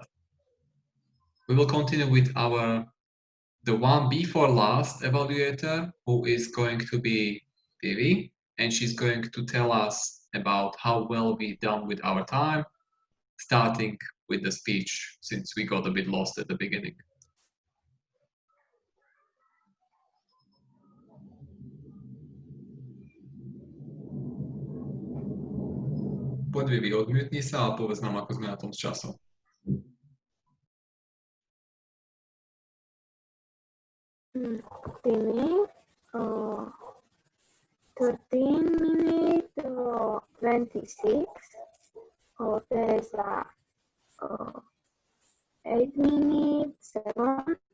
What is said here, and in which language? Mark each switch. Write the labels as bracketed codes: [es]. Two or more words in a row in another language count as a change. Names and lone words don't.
[en] We will continue with the one before last evaluator, who is going to be Vivi, and she's going to tell us about how well we done with our time, starting with the speech, since we got a bit lost at the beginning. [sk] Poď Vivi, odmutni sa a povedz nám, ako sme na tom s časom. [en] Timmy, 13 minutes, 26. Tereza, 8 minutes, 7.